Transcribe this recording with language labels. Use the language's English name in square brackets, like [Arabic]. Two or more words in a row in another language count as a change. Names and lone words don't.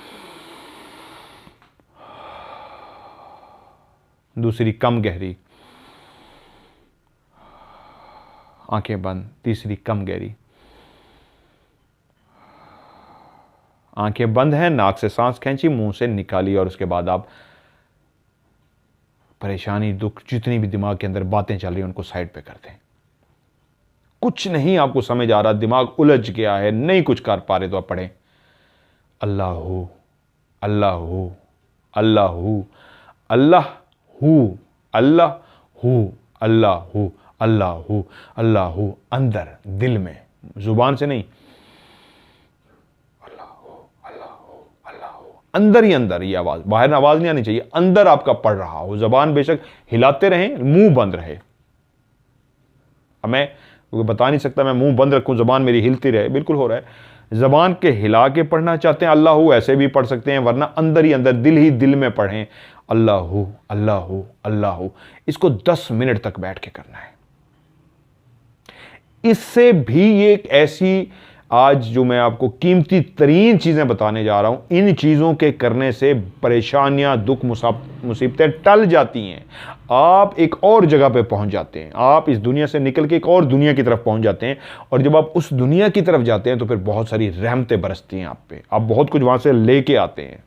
[Hindi] दूसरी कम गहरी, आंखें बंद, तीसरी कम गहरी, आंखें बंद हैं, नाक से सांस खींची, मुंह से निकाली, और उसके बाद आप परेशानी, दुख, जितनी भी दिमाग के अंदर बातें चल रही हैं उनको साइड पे कर दें। कुछ नहीं आपको समझ आ रहा, दिमाग उलझ गया है, नहीं कुछ कर पा रहे, तो आप पढ़ें [Arabic] الله هو، الله هو، الله هو، الله هو، الله هو، الله هو، الله هو، الله هو, [Hindi] अंदर दिल में, जुबान से नहीं, [Arabic] الله هو، الله هو، الله هو, [Hindi] अंदर ही अंदर ये आवाज, बाहर आवाज नहीं आनी चाहिए, अंदर आपका पढ़ रहा हो। जबान बेशक हिलाते रहें, मुंह बंद रहे। अब मैं बता नहीं सकता मैं मुंह बंद रखूं, जबान मेरी हिलती रहे, बिल्कुल हो रहा है। जबान के हिला के पढ़ना चाहते हैं [Arabic] الله هو, [Hindi] ऐसे भी पढ़ सकते हैं, वरना अंदर ही अंदर, दिल ही दिल में पढ़ें [Arabic] الله هو، الله هو، الله هو. [Hindi] इसको 10 मिनट तक बैठ के करना है। इससे भी ये एक ऐसी, आज जो मैं आपको कीमती तरीन चीजें बताने जा रहा हूं, इन चीजों के करने से परेशानियां, दुख, मुसीबतें टल जाती हैं। आप एक और जगह पे पहुंच जाते हैं, आप इस दुनिया से निकल के एक और दुनिया की तरफ पहुंच जाते हैं, और जब आप उस दुनिया की तरफ जाते हैं तो फिर बहुत सारी रहमतें बरसती हैं आप पे, आप बहुत कुछ वहां से लेके आते हैं।